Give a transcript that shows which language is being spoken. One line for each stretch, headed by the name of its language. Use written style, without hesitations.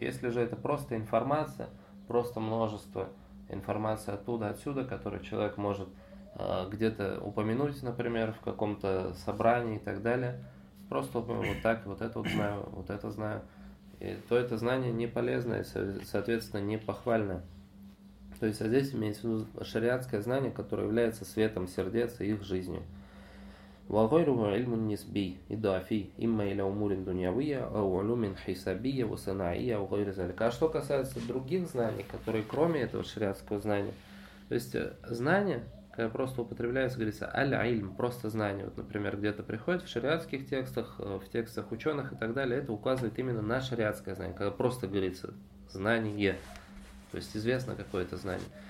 Russian: Если же это просто информация, просто множество информации оттуда, отсюда, которую человек может где-то упомянуть, например, в каком-то собрании и так далее, просто вот так, вот это знаю, и то это знание не полезное, соответственно, не похвальное. То есть, а здесь имеется в виду шариатское знание, которое является светом сердец и их жизнью.
Arabic: وغيره علم نسبي إضافي إما إلى أمور دنيوية أو علوم حسابية وصناعية وغير ذلك.
Russian: А что касается других знаний, которые кроме этого шариатского знания, то есть знание, когда просто употребляется, говорится аль-ильм, просто знание, вот, например, где-то приходит в шариатских текстах, в текстах ученых и так далее, это указывает именно на шариатское знание, когда просто говорится знание, то есть известно какое-то знание.